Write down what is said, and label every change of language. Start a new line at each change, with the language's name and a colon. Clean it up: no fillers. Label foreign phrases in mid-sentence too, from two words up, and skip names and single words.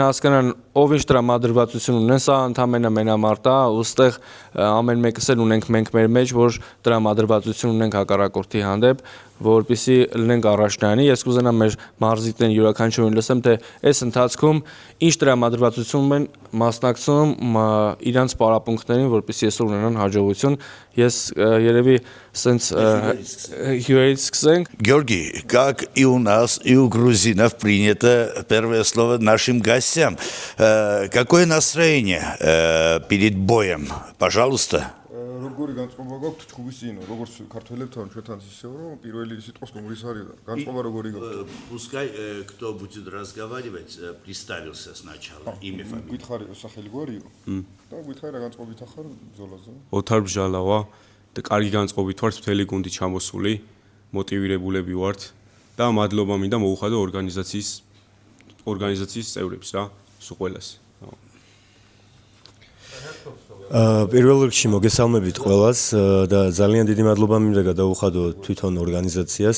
Armenian: հասկանան ով ինչ տրամադրվածություն ունեն, սա ընդհանրապես մենամարտ է, ուստեղ ամեն մեկս էլ ունենք մենք մեր մեջ, որ տրամադրվածություն ունենք հակառակորդի հանդեպ, որպեսզի լինենք առաջնայինի։ Ես կուզենամ մեր մարզիկներին յուրաքանչյուրին լսեմ, թե այս ընթացքում ինչ տրամադրվածություն են մասնակցում իրանց պարապմունքներին, որպեսզի այսօր ունենան հաջողություն։ Ես երևի սենց հյուրերից սկսենք։
Russian: Георгий, как и у нас, и у грузинов принято первое слово нашим гостям. Какое настроение перед боем? Пожалуйста.
Georgian: Როგორი განწყობა გაქვთ ჩხუბისინო, როგორც ქართველებთან ჩვენთან ისევ რომ პირველი სიტყვის ნომრის არის და განწყობა როგორი გაქვთ?
Russian: Пускай кто будет разговаривать, представился сначала, имя, фамилия.
Georgian: გითხარი სახელი გვარიო? და გითხარი რა განწყობით ახარ ბრძოლაზე? ოთარ ბჟალავა და კარგი განწყობით ვართ მთელი გუნდი ჩამოსული, მოტივირებულები ვართ და მადლობა მინდა მოუხადო ორგანიზაციის წევრებს რა, სულ ყველას. პირველ რიგში მოგესალმებით ყველას და ძალიან დიდი მადლობა მინდა გადაუხადო თვითონ ორგანიზაციას.